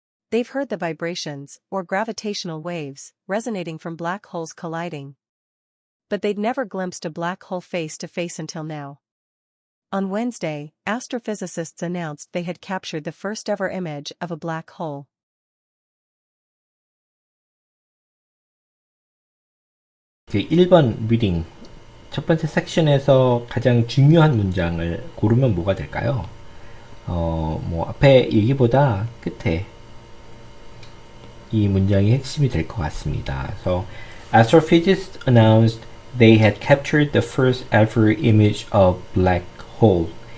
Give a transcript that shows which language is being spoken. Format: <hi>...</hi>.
<en>They've heard the vibrations, or gravitational waves, resonating from black holes colliding. But they'd never glimpsed a black hole face to face until now. On Wednesday, astrophysicists announced they had captured the first ever image of a black hole.</en> <ko>그 1번 리딩 첫 번째 섹션에서 가장 중요한 문장을 고르면 뭐가 될까요? 앞에 얘기보다 끝에 이 문장이 핵심이 될 것 같습니다.</ko> <en>So, astrophysicists announced they had captured the first ever image of black hole.</en>